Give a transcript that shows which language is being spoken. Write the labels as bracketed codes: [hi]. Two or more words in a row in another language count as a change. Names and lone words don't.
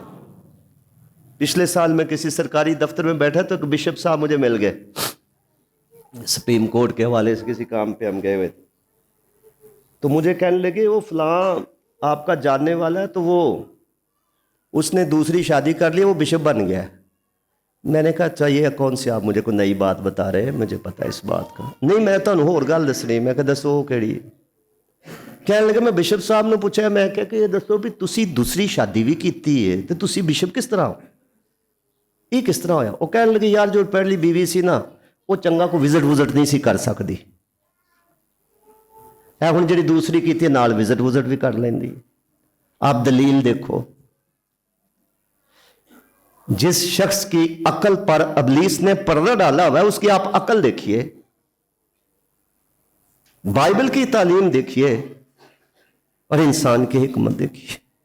[ur] پچھلے سال میں کسی سرکاری دفتر میں بیٹھا تو بشپ صاحب مجھے مل گئے، سپریم کورٹ کے حوالے سے کسی کام پہ ہم گئے ہوئے تھے، تو مجھے کہنے لگے وہ فلاں آپ کا جاننے والا ہے، تو وہ اس نے دوسری شادی کر لی، وہ بشپ بن گیا ہے۔ میں نے کہا اچھا یہ کون سی آپ مجھے کوئی نئی بات بتا رہے ہیں، مجھے پتا ہے اس بات کا نہیں، میں تو [pa] ہور گل دسنی، میں کہ دسو کیڑی؟ ਕਹਿਣ ਲੱਗੇ ਮੈਂ ਬਿਸ਼ਪ ਸਾਹਿਬ ਨੂੰ ਪੁੱਛਿਆ, ਮੈਂ ਕਿਹਾ ਕਿ ਇਹ ਦੱਸੋ ਵੀ ਤੁਸੀਂ ਦੂਸਰੀ ਸ਼ਾਦੀ ਵੀ ਕੀਤੀ ਹੈ ਤੇ ਤੁਸੀਂ ਬਿਸ਼ਪ ਕਿਸ ਤਰ੍ਹਾਂ ਹੋ, ਇਹ ਕਿਸ ਤਰ੍ਹਾਂ ਹੋਇਆ? ਉਹ ਕਹਿਣ ਲੱਗੇ ਯਾਰ ਜੋ ਪਹਿਲੀ ਬੀਵੀ ਸੀ ਨਾ ਉਹ ਚੰਗਾ ਕੋਈ ਵਿਜ਼ਿਟ ਨਹੀਂ ਸੀ ਕਰ ਸਕਦੀ, ਇਹ ਹੁਣ ਜਿਹੜੀ ਦੂਸਰੀ ਕੀਤੀ ਨਾਲ ਵਿਜ਼ਿਟ ਵੀ ਕਰ ਲੈਂਦੀ। [ur] آپ دلیل دیکھو، جس شخص کی عقل پر ابلیس نے پردہ ڈالا ہوا ہے اس کی آپ عقل دیکھیے، بائبل کی تعلیم دیکھیے اور انسان کی حکمت دیکھیے.